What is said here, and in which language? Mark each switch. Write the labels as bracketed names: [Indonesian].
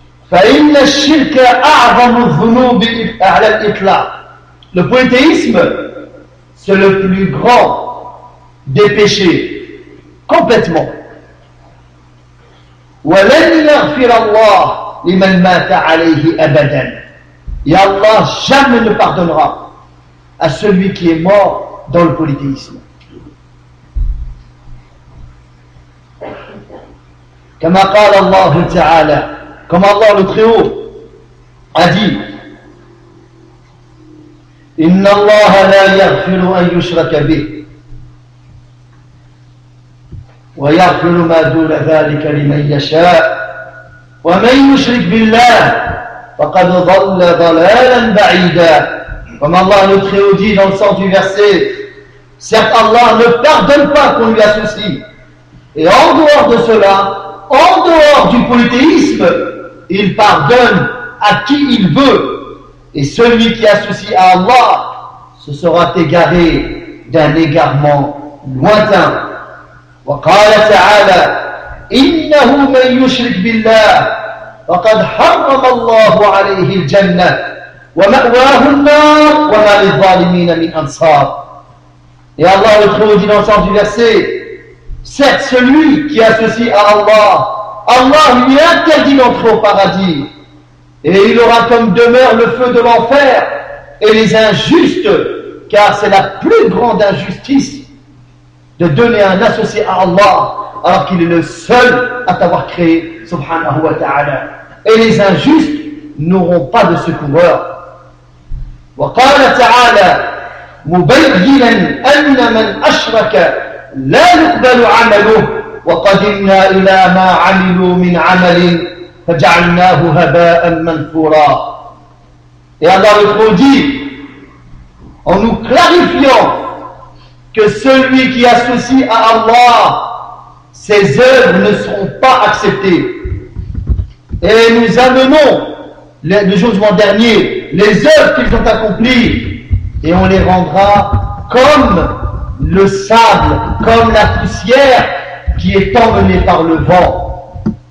[Arabic] فإن الشرك أعظم الذنوب على الإطلاق. [French] Le polythéisme, c'est le plus grand des péchés, complètement. [Arabic] وَلَنْ يَغْفِرَ اللَّهُ لِمَنْ مَاتَ عَلَيْهِ أَبَدًا. [French] Et Allah jamais ne pardonnera à celui qui est mort dans le polythéisme. [Arabic] كما قال الله تعالى, [French] comme Allah le Très Haut a dit, [Arabic] إن الله لا يغفر أن يشرك به ويغفر ما دون ذلك لمن يشاء ومن يشرك بالله فقد ضل ضلالا بعيدا. [French] Comme Allah le Très Haut dit dans le sens du verset, certes Allah ne pardonne pas qu'on lui associe, et en dehors de cela, en dehors du polythéisme, il pardonne à qui il veut. Et celui qui associe à Allah se sera égaré d'un égarement lointain. [Arabic] وقال تعالى إنه من يشرك بالله فقد حرم الله عليه الجنة ومأواه النار وما للظالمين من أنصار. [French] Et Allah le Très Haut dit dans le sens du verset, certes celui qui associe à Allah, Allah lui interdit d'entrer au paradis, et il aura comme demeure le feu de l'enfer et les injustes, car c'est la plus grande injustice de donner un associé à Allah alors qu'il est le seul à t'avoir créé, subhanahu wa ta'ala, et les injustes n'auront pas de secoureur. [Arabic] وقال تعالى مبينا أن من أشرك لا يقبل عمله وقدمنا إلى ما عملوا من عمل فجعلناه هباء منثورا. [French] Et Allah le Très Haut dit, en nous clarifiant que celui qui associe à Allah, ses œuvres ne seront pas acceptées. Et nous amenons le jugement dernier les œuvres qu'ils ont accomplies, et on les rendra comme le sable, comme la poussière qui est emmenée par le vent.